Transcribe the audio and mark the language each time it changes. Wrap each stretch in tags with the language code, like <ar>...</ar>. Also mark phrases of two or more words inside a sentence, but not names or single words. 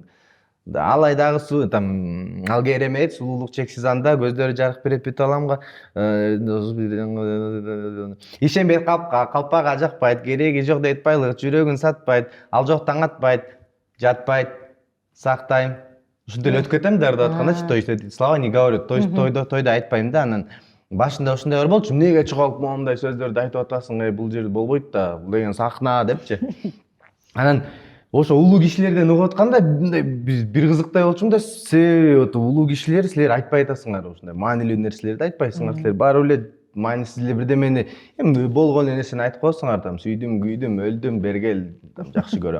<ky>Ал айдагы суу, ал керемет, сулуулук чексиз анда, көздөрү жарык берет бүт аламга. Ишенбейт калпага жакпайт, кереги жок дейт байлык, жүрөгүн сатпайт, ал жоктан атпайт, жатпайт, сактайм. Ушинтип эле өтүп кетем да ырдап атканда,</ky> <ru>то есть слова не говорю, то есть</ru> <ky>тойдо айтпайм да. Анан башында ушундай бар болчу, эмнеге чыгып моундай сөздөрдү айтып атасың, бул жерде болбойт да, бул деген сахна депчи. Анан ошо улуу кишилерден угуп атканда бир кызыктай болчумун да, улуу кишилер, силер айтпай атасыңар, ушундай маанилүү нерселерди айтпайсыңар, силер барып эле маанисиз эле бирдемени, эми болгон нерсени айтып коесуңар, сүйдүм, күйдүм, өлдүм, бергел, жакшы көрөм.</ky>